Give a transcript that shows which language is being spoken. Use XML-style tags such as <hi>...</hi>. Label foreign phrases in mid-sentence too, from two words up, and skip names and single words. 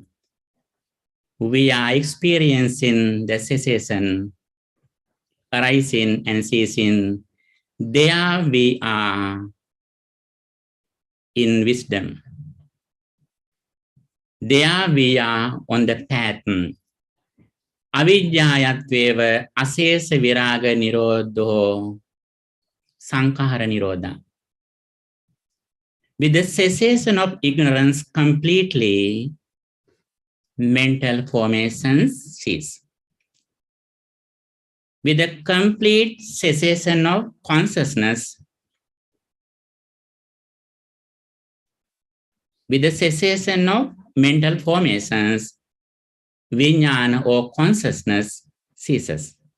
<en>We are experiencing the cessation, arising and ceasing. There we are in wisdom. There we are on the path.</en> <pi>Avidyāyatveva asesa viraga nirodho sankara nirodha.</pi> <en>With the cessation of ignorance completely, mental formations cease. With the complete cessation of consciousness, with the cessation of mental formations, vijnana or consciousness ceases.</en>